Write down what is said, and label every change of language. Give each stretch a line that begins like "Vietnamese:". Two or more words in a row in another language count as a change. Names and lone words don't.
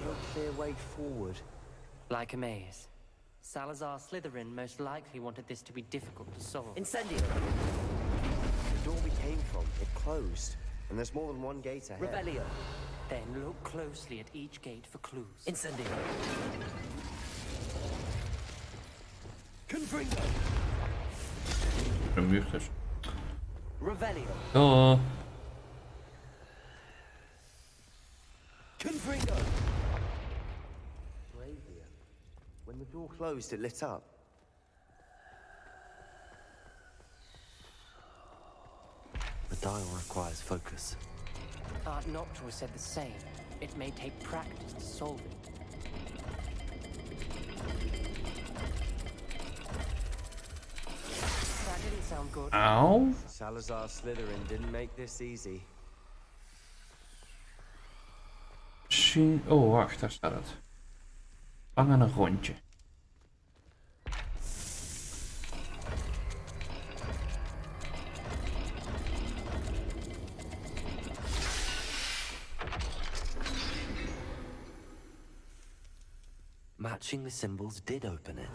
English: No clear way forward. Like a maze. Salazar Slytherin most likely wanted this to be difficult to solve. Incendio. The door we came from, it closed. And there's more than one gate ahead. Revelio. Then look closely at each gate for clues. Incendio. Confringo.
Dutch: Een muur dus.
English: Revelio. Oh. Confringo. Bravia. When the door closed, it lit up. The dial requires focus. Art Noctua said the same. It may take practice to solve it. That didn't sound good. Auw. Salazar Slytherin didn't make this easy.
Dutch: Misschien... Oh, wacht, daar staat het. Vang aan een rondje.
English: Matching the symbols did open it.